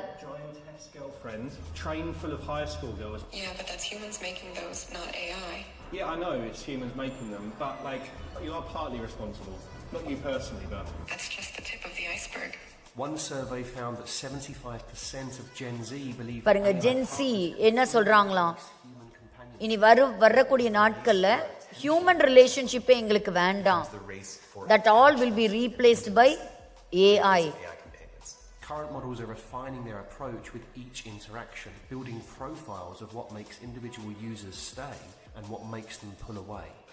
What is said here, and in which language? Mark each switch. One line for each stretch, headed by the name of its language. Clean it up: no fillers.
English: Giant test girlfriends, trained full of high school girls. Yeah, but that's humans making those, not AI. Yeah, I know it's humans making them, but like you are partly responsible. Not you personally, but That's just the tip of the iceberg. One survey found that 75% of Gen Z believe
Tamil: பாருங்க, gen Z என்ன சொல்றாங்களாம், இனி வரக்கூடிய நாட்கள்ல human ரிலேஷன்ஷிப்பே எங்களுக்கு வேண்டாம்.
English: That all will be replaced by AI. Current models are refining their approach with each interaction, building profiles of what makes individual users stay and what makes them pull away.